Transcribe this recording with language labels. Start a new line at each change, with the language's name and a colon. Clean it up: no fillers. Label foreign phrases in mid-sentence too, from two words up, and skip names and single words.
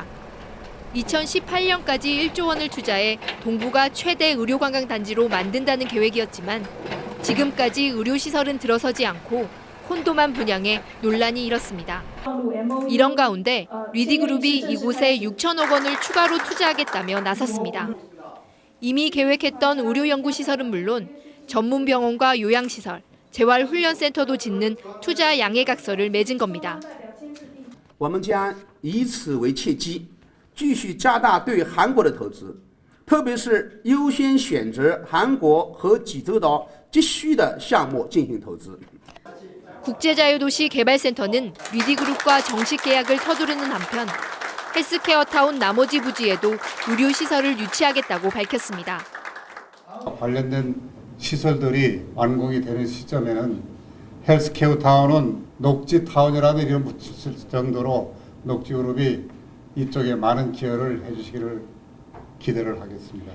Korean: 2018년까지 1조 원을 투자해 동부가 최대 의료관광단지로 만든다는 계획이었지만 지금까지 의료시설은 들어서지 않고 콘도만 분양해 논란이 일었습니다. 이런 가운데 리디그룹이 이곳에 6천억 원을 추가로 투자하겠다며 나섰습니다. 이미 계획했던 의료연구시설은 물론 전문병원과 요양시설, 재활훈련센터도 짓는 투자 양해각서를 맺은 겁니다.
Chinese: 我们将以此为契机，继续加大对韩国的投资，特别是优先选择韩国和济州岛急需的项目进行投资。
Korean: 국제자유도시 개발센터는 리디그룹과 정식 계약을 서두르는 한편 헬스케어타운 나머지 부지에도 의료시설을 유치하겠다고 밝혔습니다. 관련된 시설들이 완공이 되는 시점에는 헬스케어타운은 녹지타운이라도 이름 붙일 정도로 녹지그룹이 이쪽에 많은 기여를 해주시기를 기대를 하겠습니다.